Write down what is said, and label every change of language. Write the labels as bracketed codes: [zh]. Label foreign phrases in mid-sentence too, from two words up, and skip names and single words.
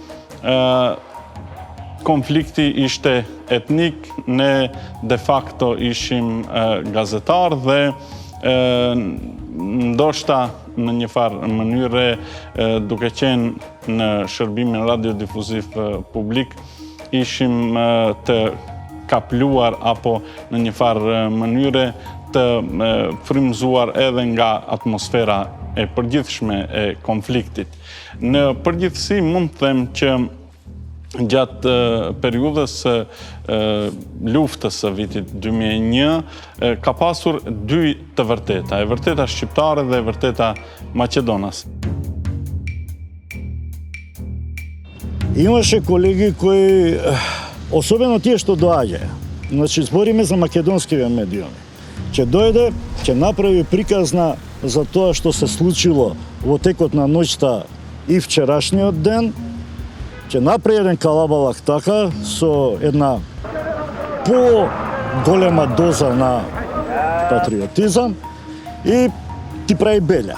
[sq] konflikti ishte etnik, ne [la] de facto [sq] ishim gazetar dhe ndoshta në një farë mënyre duke qenë në shërbimin radiodifuziv publik, ishim të kapluar apo në një farë mënyre të frymëzuar edhe nga atmosfera e përgjithshme e konfliktit. Në përgjithësi mund të them që gjatë periudhës luftës së vitit 2001 ka pasur dy të vërteta, e vërteta shqiptare dhe e vërteta Македонас. [mk] Имаше колеги кои, особено тие што доаѓаја, значи збориме за македонскиве медиуми, ќе дојде, ќе направи приказна за тоа што се случило во текот на ноќта и вчерашниот ден, ќе направи еден калабалак така, со една по-голема доза на патриотизам и ти прави белја.